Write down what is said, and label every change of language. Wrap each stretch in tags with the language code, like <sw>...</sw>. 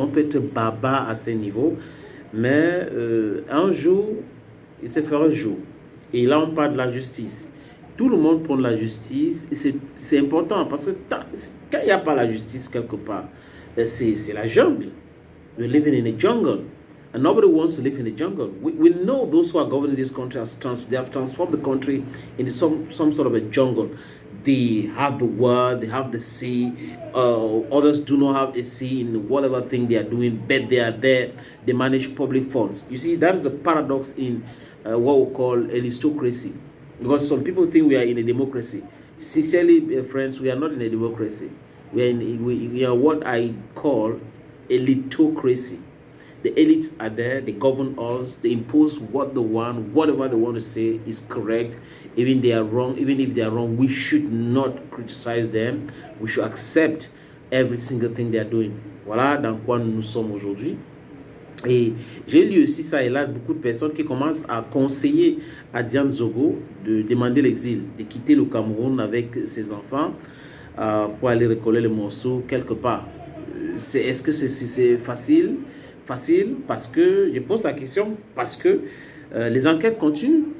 <fr>On peut être baba à ce niveau. Mais un jour, il se fera jour. Et là, on parle de la justice. Tout le monde prend de la justice. C'est important parce que quand il n'y a pas la justice quelque part, c'est la jungle.</fr> <en>We're living in a jungle. And nobody wants to live in a jungle. We know those who are governing this country, they have transformed the country into some sort of a jungle. They have the word, they have the say. Others do not have a say in whatever thing they are doing, but they are there. They manage public funds. You see, that is a paradox in what we call aristocracy. Because some people think we are in a democracy. Sincerely, friends, we are not in a democracy. We are what I call elitocracy. The elites are there, they govern us, they impose what they want, whatever they want to say is correct. Even if they are wrong, we should not criticize them. We should accept every single thing they are doing.</en> <fr>Voilà dans quoi nous sommes aujourd'hui. Et j'ai lu aussi ça et là beaucoup de personnes qui commencent à conseiller à Diane Zogo de demander l'exil, de quitter le Cameroun avec ses enfants pour aller recoller les morceaux quelque part. Est-ce que c'est facile? Facile parce que, je pose la question, parce que les enquêtes continuent.</fr>